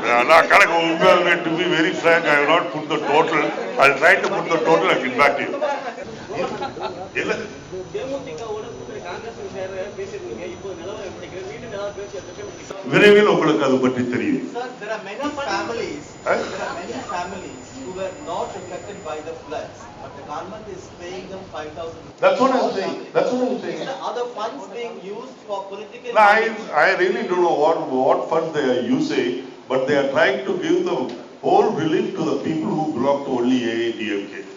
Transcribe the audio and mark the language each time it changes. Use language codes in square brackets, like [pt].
[ta] நான் கணக்கு உண்மையாலுமே [en] to be very frank, I have not put the total. I'll try to put the total and get back to you. [ta] இல்ல தேமுதிகவோட கூட்டணி காங்கிரஸ் சேர பேசிருந்தீங்க. இப்போ நிலவரம் எப்படி இருக்கு? மீண்டும் ஏதாவது பேச்சு விரைவில் உங்களுக்கு அது பற்றி தெரியும். [en] Sir, there are many families. There are many families who were not affected by the floods, but the government is paying them 5,000. That's what I'm saying. That's what I'm saying. Are the funds being used for political? No, I really don't know what funds they are using, but they are trying to give the whole relief to the people who belong to only AADMK.